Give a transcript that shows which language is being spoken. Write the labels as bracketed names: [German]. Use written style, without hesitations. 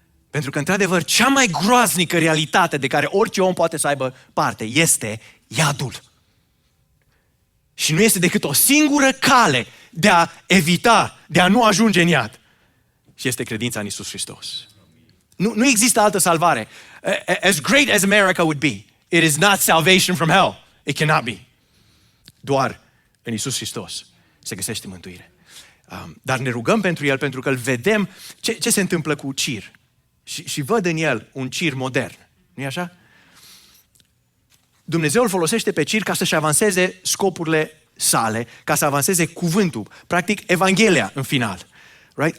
[Romanian] Pentru că, într-adevăr, cea mai groaznică realitate de care orice om poate să aibă parte este iadul. Și nu este decât o singură cale de a evita, de a nu ajunge în iad. Și este credința în Iisus Hristos. Nu există altă salvare. [English] As great as America would be, it is not salvation from hell. It cannot be. [Romanian] Doar în Iisus Hristos se găsește mântuire. Dar ne rugăm pentru El, pentru că îl vedem ce se întâmplă cu Cir. Și văd în el un Cir modern. Nu-i așa? Dumnezeu îl folosește pe Cir ca să-și avanseze scopurile sale, ca să avanseze cuvântul, practic Evanghelia în final. [English] Right?